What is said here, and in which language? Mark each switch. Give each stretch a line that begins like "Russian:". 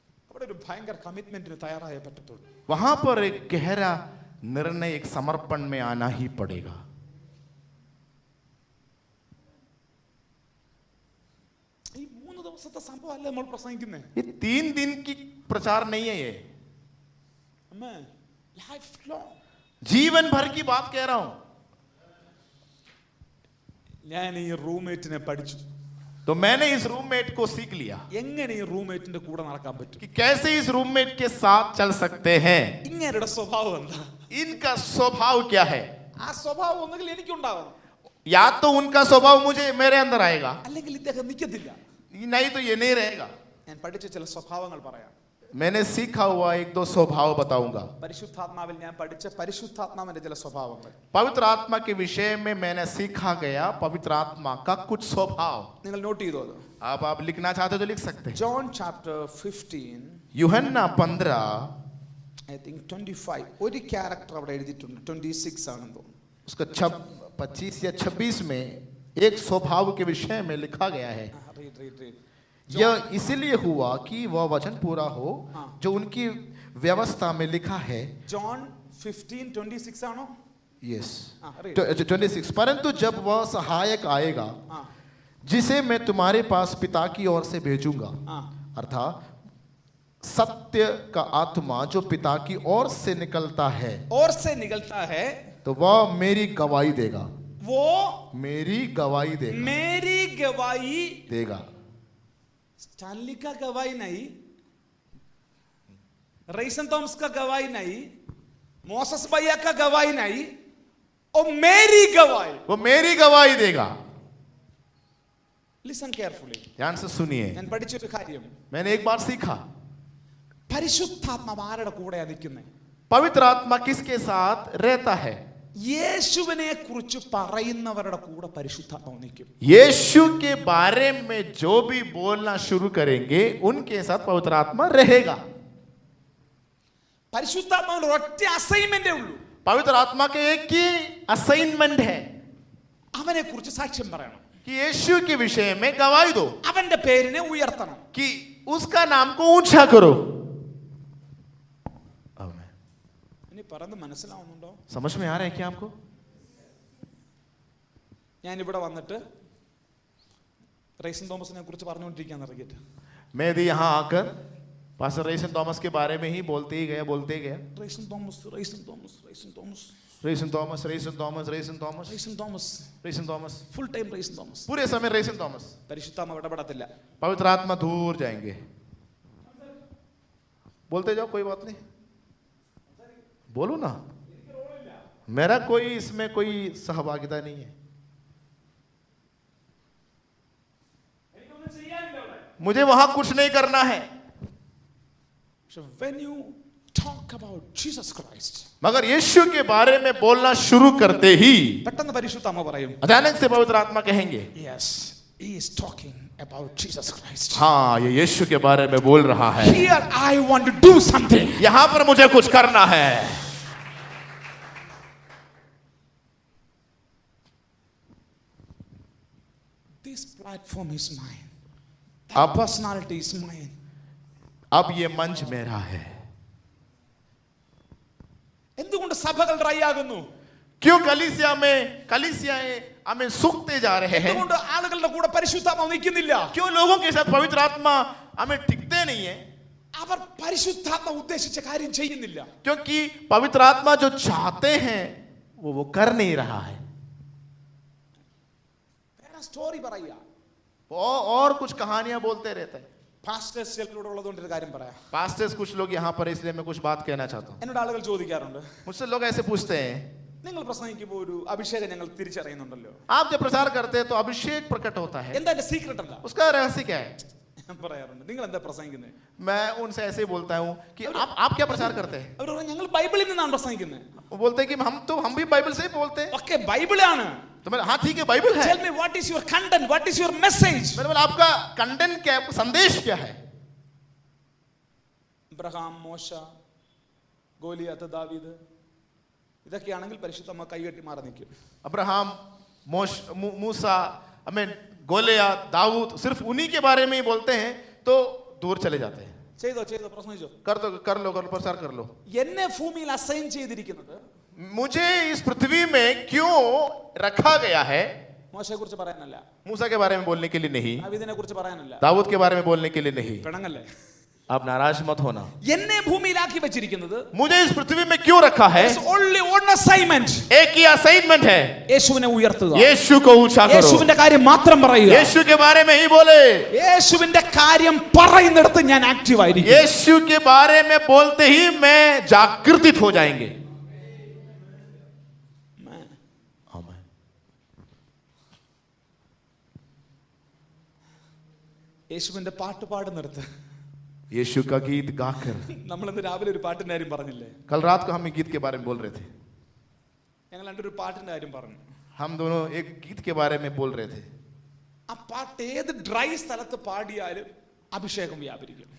Malayalam: അവിടെ ഒരു ഭയങ്കര കമ്മിറ്റ്മെന്റിന് തയ്യാറായേ പറ്റത്തുള്ളൂ.
Hindi: वहां पर एक गहरा निर्णय, एक समर्पण में आना ही पड़ेगा.
Malayalam: ഈ 3 ദിവസത്തെ സംഭവം അല്ലേ നമ്മൾ പ്രസംഗിക്കുന്നേ?
Hindi: ये 3 दिन की प्रचार नहीं है, ये
Malayalam: അമ്മേ,
English: Life long.
Hindi: जीवन भर की बात कह रहा हूं.
Malayalam: ഞാൻ ഈ റൂംമേറ്റിനെ പഠിച്ചു.
Hindi: तो मैंने इस रूममेट को सीख लिया
Malayalam: എങ്ങനെ ഈ റൂംമേറ്റിന്റെ കൂടെ നടക്കാൻ പറ്റും.
Hindi: कि कैसे इस रूममेट के साथ चल सकते हैं.
Malayalam: ഇങ്ങേരുടെ സ്വഭാവം എന്താ?
Hindi: इनका स्वभाव क्या है?
Malayalam: ആ സ്വഭാവം ഒന്നുകിൽ എനിക്കുണ്ടാവണം,
Hindi: या तो उनका स्वभाव मुझे, मेरे अंदर आएगा,
Malayalam: അല്ലെങ്കിൽ ഇദ്ദേഹം നിൽക്കത്തില്ല.
Hindi: नहीं तो ये नहीं रहेगा.
Malayalam: ഞാൻ പഠിച്ച ചില സ്വഭാവങ്ങൾ പറയാം.
Hindi: मैंने सीखा हुआ 1-2 स्वभाव बताऊंगा.
Malayalam: പരിശുദ്ധാത്മാവിൽ ഞാൻ പഠിച്ച പരിശുദ്ധാത്മാവിന്റെ ചില സ്വഭാവങ്ങൾ.
Hindi: पवित्र आत्मा के विषय में मैंने सीखा गया पवित्र आत्मा का कुछ स्वभाव.
Malayalam: നിങ്ങൾ നോട്ട് ചെയ്തോ അത്?
Hindi: आप लिखना चाहते हो तो लिख सकते हैं.
English: John chapter 15
Hindi: यूहन्ना 15
English: I think
Malayalam: 25 ഒരു ക്യാരക്ടർ അവിടെ എഴുതിയിട്ടുണ്ട്. 26 ആണെന്ന് തോന്നുന്നു.
Hindi: उसका 25 या 26 में एक स्वभाव के विषय में लिखा गया है.
English: read.
Hindi: यह इसलिए हुआ कि वह वचन पूरा हो जो उनकी व्यवस्था में लिखा है.
Malayalam: ജോൺ 15:26 ആണോ?
English: Yes, read. 26.
Hindi: परंतु जब वह सहायक आएगा जिसे मैं तुम्हारे पास पिता की ओर से भेजूंगा, अर्थात सत्य का आत्मा जो पिता की ओर से निकलता है, और से निकलता है, तो वह मेरी गवाही देगा. वो मेरी गवाही देगा. मेरी गवाही देगा. स्टैनली का गवाही नहीं, रेसन थॉमस का गवाही नहीं, मोसेस भैया का गवाही नहीं, और मेरी गवाही। वो मेरी गवाही देगा।
English: Listen carefully.
Hindi: ध्यान से सुनिए,
Malayalam: ഞാൻ പഠിച്ചൊരു കാര്യം,
Hindi: मैंने एक बात सीखा,
Malayalam: പരിശുദ്ധാത്മാവ് ആരുടെ കൂടെയാ നിൽക്കുന്നത്?
Hindi: पवित्र आत्मा किसके साथ रहता है?
Malayalam: യേശുവിനെ കുറിച്ച് പറയുന്നവരുടെ കൂടെ പരിശുദ്ധാത്മാവ് നിൽക്കും.
Hindi: यीशु के बारे में जो भी बोलना शुरू करेंगे उनके साथ पवित्र आत्मा रहेगा।
Malayalam: പരിശുദ്ധാത്മാവിന് ഒറ്റ അസൈൻമെന്റേ ഉള്ളൂ,
Hindi: पवित्र आत्मा के एक ही असाइनमेंट है
Malayalam: അവനെ കുറിച്ച് സാക്ഷ്യം പറയണം,
Hindi: कि यीशु के विषय में गवाही दो,
Malayalam: അവന്റെ പേരിനെ ഉയർത്തണം.
Hindi: कि उसका नाम को ऊंचा करो।
Malayalam: ഇനി പറഞ്ഞ് മനസ്സിലാവുന്നുണ്ടോ?
Hindi: समझ में आ रहा है क्या आपको?
Malayalam: ഞാൻ ഇവിടെ വന്നിട്ട് റൈസൻ തോമസിനെ കുറിച്ച് പറഞ്ഞുകൊണ്ടിരിക്കാൻ ഇറങ്ങിയിട്ട്
Hindi: मैं यदि यहाँ आकर पास्टर रेसन थॉमस के बारे में ही बोलते ही गया
Malayalam: Ryzen Thomas Ryzen Thomas Ryzen Thomas
Hindi: ration Thomas ration Thomas ration Thomas
Malayalam: Ryzen Thomas
Hindi: ration Thomas
Malayalam: full time Ryzen Thomas.
Hindi: पूरे समय रेसन थॉमस,
Malayalam: പരിശുദ്ധാത്മാവ് ഇടപെടത്തില്ല.
Hindi: पवित्र आत्मा दूर जाएंगे। बोलते जाओ, कोई बात नहीं, बोलो ना, मेरा कोई इसमें कोई सहभागिता नहीं है, मुझे वहां कुछ नहीं करना है।
English: So when you talk about Jesus Christ,
Hindi: मगर यीशु के बारे में बोलना शुरू करते ही
Malayalam: പെട്ടെന്ന് പരിശുദ്ധാത്മാവ് പറയും,
Hindi: अचानक से पवित्र आत्मा कहेंगे,
English: yes, he is talking about Jesus Christ.
Hindi: हाँ, ये यीशु के बारे में बोल रहा है,
English: Here I want to do something.
Hindi: यहां पर मुझे कुछ करना है।
English: This platform is mine. Ab- That personality is mine.
Hindi: अब ये मंच मेरा है।
Malayalam: എന്തുകൊണ്ട് സഭകൾ ഡ്രൈ ആകുന്നു?
Hindi: क्यों कलीसियाएं हमें सूखते जा रहे हैं?
Malayalam: എന്തുകൊണ്ട് ആളുകളുടെ കൂടെ പരിശുദ്ധാത്മാവ് നിൽക്കുന്നില്ല?
Hindi: क्यों लोगों के साथ पवित्र आत्मा हमें टिकते नहीं है?
Malayalam: അവർ പരിശുദ്ധാത്മാവ് ഉദ്ദേശിച്ച കാര്യം ചെയ്യുന്നില്ല.
Hindi: क्योंकि पवित्र आत्मा जो चाहते हैं वो कर नहीं रहा है।
Malayalam: വേറെ സ്റ്റോറി പറയുക.
Hindi: और कुछ कहानियां बोलते रहते हैं।
Malayalam: പാസ്റ്റേഴ്സ് ചിലരോട് ഉള്ളതുകൊണ്ട് ഒരു കാര്യം പറയാം.
Hindi: पास्टर्स कुछ लोग यहाँ पर, इसलिए मैं कुछ बात कहना चाहता हूँ।
Malayalam: എന്നോട് ആളുകൾ ചോദിക്കാറുണ്ട്,
Hindi: मुझसे लोग ऐसे पूछते हैं,
Malayalam: നിങ്ങൾ പ്രസംഗിക്കുമ്പോൾ ഒരു അഭിഷേകം ഞങ്ങൾ തിരിച്ചറിയുന്നുണ്ടല്ലോ,
Hindi: आप जब प्रचार करते हैं तो अभिषेक प्रकट होता है,
Malayalam: എന്താ എന്റെ സീക്രട്ട് എന്താ?
Hindi: उसका रहस्य क्या है?
Malayalam: ഞാൻ പറയാറുണ്ട്, നിങ്ങൾ എന്താ പ്രസംഗിക്കുന്നത്?
Hindi: मैं उनसे ऐसे ही बोलता हूँ कि आप क्या प्रचार करते हैं?
Malayalam: അവർ പറയും, ഞങ്ങൾ ബൈബിളിൽ നിന്നാണ് പ്രസംഗിക്കുന്നത്.
Hindi: वो बोलते हैं कि हम भी बाइबल से ही बोलते हैं।
Malayalam: ഓക്കെ, ബൈബിളാണ്.
Hindi: तो मैंने, हाँ ठीक है, बाइबल है।
English: Tell me what is your content, what is your message?
Hindi: मैंने बोला, आपका कंटेंट क्या है, आपका संदेश क्या है?
Malayalam: അബ്രഹാം, മോശ, ഗോലിയാത്ത്, ദാവീദ്, ഇതൊക്കെയാണെങ്കിൽ പരിശുദ്ധമ്മ കൈകെട്ടി മാറി നിൽക്കും.
Hindi: अब्राहम, मूसा, गोलियत, दाऊद, सिर्फ उन्हीं के बारे में ही बोलते हैं तो दूर चले जाते हैं।
Malayalam: ചെയ്തോ പ്രസംഗിച്ചോ.
Hindi: कर लो प्रचार कर लो।
Malayalam: എന്നെ ഭൂമിയിൽ അസൈൻ ചെയ്തിരിക്കുന്നത്
Hindi: मुझे इस पृथ्वी में क्यों रखा गया है?
Malayalam: മോശയെ കുറിച്ച് പറയാനല്ല,
Hindi: मूसा के बारे में बोलने के लिए नहीं,
Malayalam: ദാവീദിനെ കുറിച്ച് പറയാനല്ല,
Hindi: दाऊद के बारे में बोलने के लिए नहीं।
Malayalam: പിണങ്ങല്ലേ.
Hindi: आप नाराज मत होना।
Malayalam: എന്നെ ഭൂമിയിലാക്കി വെച്ചിരിക്കുന്നത്
Hindi: मुझे इस पृथ्वी में क्यों रखा है?
English: only one assignment.
Hindi: एक ही असाइनमेंट है,
Malayalam: യേശുവിനെ ഉയർത്തുക,
Hindi: यीशु को ऊंचा करो,
Malayalam: യേശുവിന്റെ കാര്യം മാത്രം പറയുക.
Hindi: यीशु के बारे में ही बोले।
Malayalam: യേശുവിന്റെ കാര്യം പറയുന്നിടത്ത് ഞാൻ ആക്റ്റീവ് ആയിരിക്കും.
Hindi: यीशु के बारे में बोलते ही मैं जागृतित हो जाएंगे। आमीन।
Malayalam: യേശുവിന്റെ പാട്ട് പാടുന്നിടത്ത്
Hindi: यीशु का गीत गाकर,
Malayalam: നമ്മൾ ഇന്ന് രാവിലെ ഒരു പാട്ടിന്റെ കാര്യം പറഞ്ഞില്ലേ,
Hindi: कल रात को हम एक गीत के बारे में बोल रहे थे,
Malayalam: ഞങ്ങൾ രണ്ടൊരു പാട്ടിന്റെ കാര്യം പറഞ്ഞു.
Hindi: हम दोनों एक गीत के बारे में बोल रहे थे।
Malayalam: ആ പാട്ട് ഏത് ഡ്രൈ സ്ഥലത്ത് പാടിയാലും അഭിഷേകം വ്യാപരിക്കും.